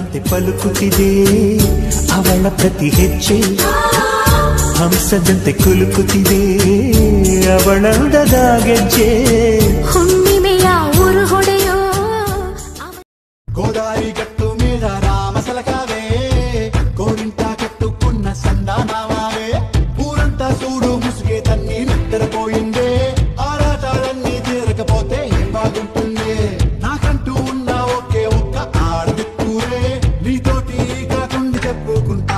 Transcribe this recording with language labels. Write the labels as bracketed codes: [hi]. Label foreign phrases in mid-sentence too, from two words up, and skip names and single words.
[kn] ಪಲುಕುತ್ತಿದೆ ಅವಳ ಪ್ರತಿ ಹೆಜ್ಜೆ ಹಂಸದಂತೆ ಕುಲುಕುತ್ತಿದೆ ಅವಳಂದದ ಗೆಜ್ಜೆ ಹುಣ್ಣಿಮೆಯ ಊರು ಹೊಡೆಯೋ [te] గోదారి గట్టు మీద రామసలకావే కోరింట కట్టుకున్న సందానామావే ఊరంతా చూడు ముసుగే తన్ని నిద్రపోయిందే ఆరాటాలన్నీ తీరకపోతే ఏం బాగుంటుంది నాకంటూ ఉన్న ఒకే ఒక్క ఆడదిక్కురే నీతోటి కాకుండా చెప్పుకుంటా